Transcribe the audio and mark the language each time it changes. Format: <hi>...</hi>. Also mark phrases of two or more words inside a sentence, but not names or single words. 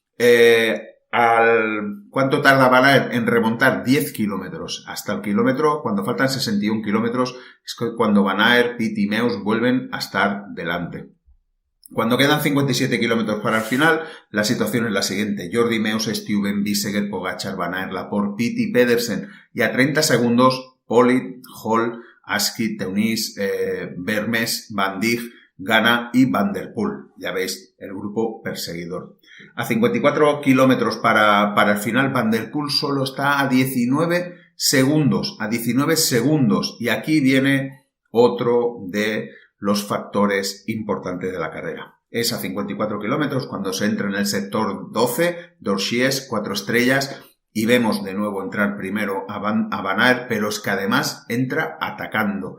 <es>¿Cuánto tarda Van Aert en remontar? 10 kilómetros. Hasta el kilómetro, cuando faltan 61 kilómetros, es cuando Van Aert, Pitty y Meeus vuelven a estar delante. Cuando quedan 57 kilómetros para el final, la situación es la siguiente. Jordi Meeus, Stuyven, Biesiger, Pogačar, Van Aert, Laporte, Pitty, Pedersen. Y a 30 segundos, Politt, Hall, Askey, Teuniss, Vermes, Van Dijk, Ganna y Van der Poel. Ya veis, el grupo perseguidor. A 54 kilómetros para el final, Van der Poel solo está a 19 segundos. A 19 segundos. Y aquí viene otro de los factores importantes de la carrera. Es a 54 kilómetros cuando se entra en el sector 12, Dorchies, 4 estrellas, y vemos de nuevo entrar primero a Van Aert, pero es que además entra atacando.</es>